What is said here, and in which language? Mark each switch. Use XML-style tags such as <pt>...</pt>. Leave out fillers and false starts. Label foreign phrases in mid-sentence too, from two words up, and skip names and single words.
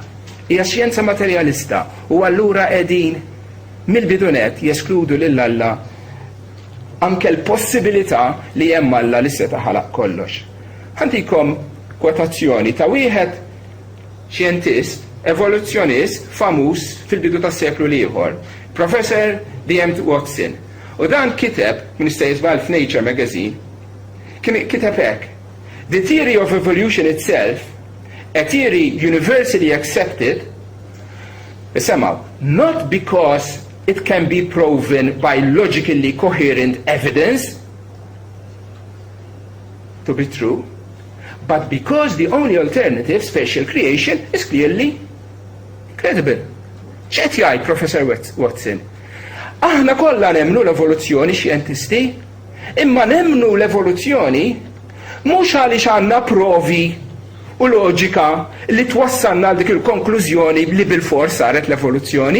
<mt>Hija xjenza materjalista u allura qegħdin mill-bidunet jeskludu lill-Alla anke l-possibilità li hemm Alla li seta' ħalaq kollox. Ħantikom kwotazzjoni ta' wieħed xjentist, evoluzzjonist famuż fil-bidu tas-seklu ieħor, Professor D.M. Watson. U dan kiteb minn Statesman f'Nature Magazine, kiteb hekk:</mt> <en>The theory of evolution itself, a theory universally accepted, somehow, not because it can be proven by logically coherent evidence to be true, but because the only alternative, spatial creation, is clearly credible.</en> <mt>ċet jgħid Professor Watson? Aħna kollha nemmnu l-evoluzzjoni xjentisti, imma nemmnu l-evoluzzjoni mhux għaliex għandna provi u loġika li twassalna għal dik il-konklużjoni li bil-fors saret l-evoluzzjoni.</mt>